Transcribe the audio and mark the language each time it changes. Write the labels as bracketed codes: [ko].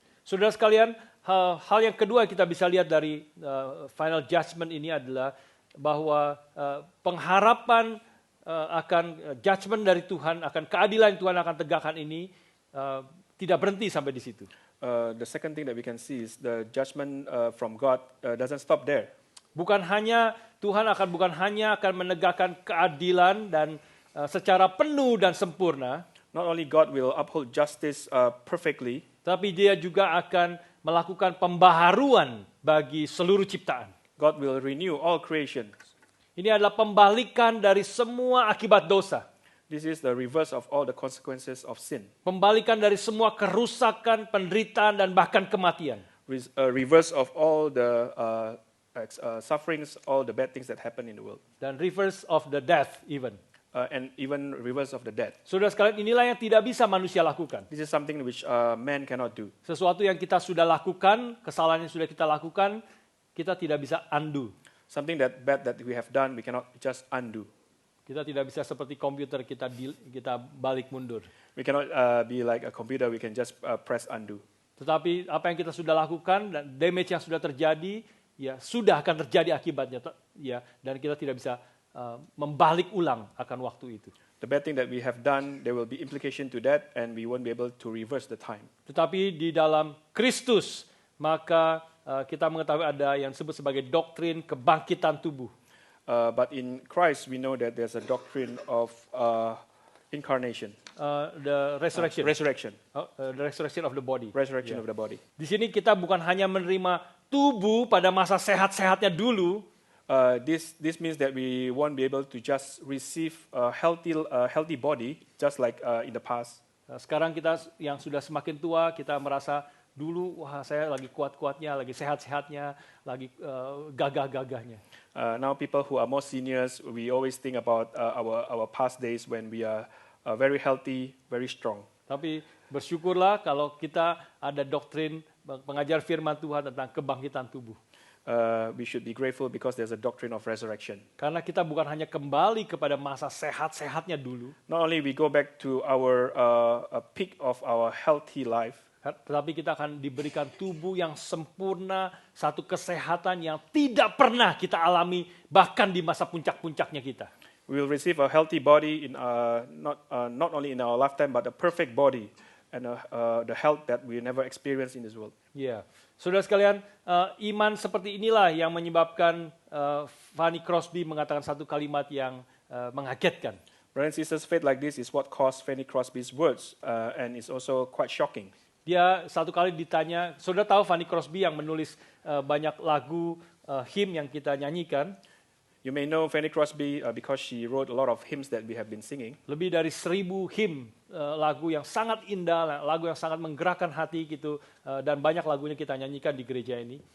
[id] Saudara sekalian, hal yang kedua kita bisa lihat dari final judgment ini adalah bahwa pengharapan akan judgment dari Tuhan, akan keadilan yang Tuhan akan tegakkan ini tidak berhenti sampai di situ. [en] The second thing that we can see is the judgment from God doesn't stop there. [id] Tuhan bukan hanya akan menegakkan keadilan dan secara penuh dan sempurna. [en] Not only God will uphold justice perfectly, [id] tapi Dia juga akan melakukan pembaharuan bagi seluruh ciptaan. [en] God will renew all creation. [id] Ini adalah pembalikan dari semua akibat dosa. [en] This is the reverse of all the consequences of sin. [id] Pembalikan dari semua kerusakan, penderitaan, dan bahkan kematian. [en] Reverse of all the sufferings, all the bad things that happen in the world. Dan reverse of the death even. And even reverse of the death. [id] Saudara sekalian, inilah yang tidak bisa manusia lakukan. [en] This is something which man cannot do. [id] Sesuatu yang kita sudah lakukan, kesalahan yang sudah kita lakukan, kita tidak bisa undo. [en] Something that bad that we have done, we cannot just undo. [id] Kita tidak bisa seperti komputer kita balik mundur. [en] We cannot be like a computer, we can just press undo. [id] Tetapi apa yang kita sudah lakukan dan damage yang sudah terjadi, ya sudah akan terjadi akibatnya, ya, dan kita tidak bisa membalik ulang akan waktu itu. [en] The bad thing that we have done, there will be implication to that, and we won't be able to reverse the time. [id] Tetapi di dalam Kristus, maka kita mengetahui ada yang disebut sebagai doktrin kebangkitan tubuh. [en] But in Christ, we know that there's a doctrine of incarnation. The resurrection. Resurrection. The resurrection of the body. Resurrection of the body. [id] Di sini kita bukan hanya menerima tubuh pada masa sehat-sehatnya dulu. [en] This means that we won't be able to just receive a healthy body, just like in the past. [id] Sekarang kita yang sudah semakin tua, kita merasa dulu, wah saya lagi kuat-kuatnya, lagi sehat-sehatnya, lagi gagah-gagahnya. [en] Now people who are more seniors, we always think about our past days when we are very healthy, very strong. [id] Tapi bersyukurlah kalau kita ada doktrin pengajar firman Tuhan tentang kebangkitan tubuh. [en] We should be grateful because there's a doctrine of resurrection. [id] Karena kita bukan hanya kembali kepada masa sehat-sehatnya dulu. [en] Not only we go back to our peak of our healthy life, [id] tetapi kita akan diberikan tubuh yang sempurna, satu kesehatan yang tidak pernah kita alami bahkan di masa puncak-puncaknya kita. [en] We will receive a healthy body in not only in our lifetime but a perfect body and the health that we never experienced in this world. [id] Yeah. Saudara sekalian, iman seperti inilah yang menyebabkan Fanny Crosby mengatakan satu kalimat yang mengagetkan. [en] Brothers and sisters, faith like this is what caused Fanny Crosby's words, and it's also quite shocking. [id] Dia satu kali ditanya, saudara tahu Fanny Crosby yang menulis banyak lagu hymn yang kita nyanyikan. [en] You may know Fanny Crosby because she wrote a lot of hymns that we have been singing. [id] Lebih dari 1,000 hymn, lagu yang sangat indah, lagu yang sangat menggerakkan hati gitu, dan banyak lagunya kita nyanyikan di gereja ini.